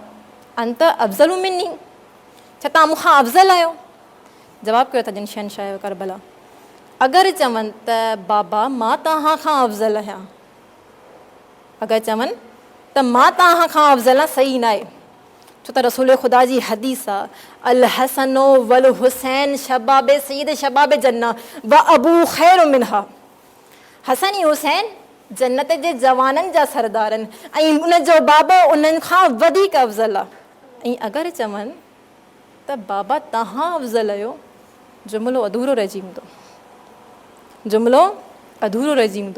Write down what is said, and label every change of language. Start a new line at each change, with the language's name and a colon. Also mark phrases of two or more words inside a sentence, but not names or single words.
Arabic: أنت أفضل مني,
Sindhi: छा तव्हां मूंखां अफ़ज़ल आहियो? जवाबु कयो था जिन शहनशाह करबला। अगरि चवनि त बाबा मां तव्हां खां अफ़ज़ल आहियां, अगरि चवनि त मां तव्हां खां अफ़ज़ल आहियां, सही न आहे। छो त रसूल ख़ुदा जी हदीस आहे,
Arabic: الحسن والحسين شباب سعيد شباب جنة وأبو خير منها.
Sindhi: हसन ऐं हुसैन जन्नत जे जवाननि जा सरदार आहिनि ऐं उनजो बाबो उन्हनि खां वधीक अफ़ज़ल आहे। ऐं अगरि चवनि त बाबा तव्हां अफ़ज़ल आहियो, जुमिलो अधूरो रहिजी वेंदो, जुमिलो अधूरो रहिजी वेंदो।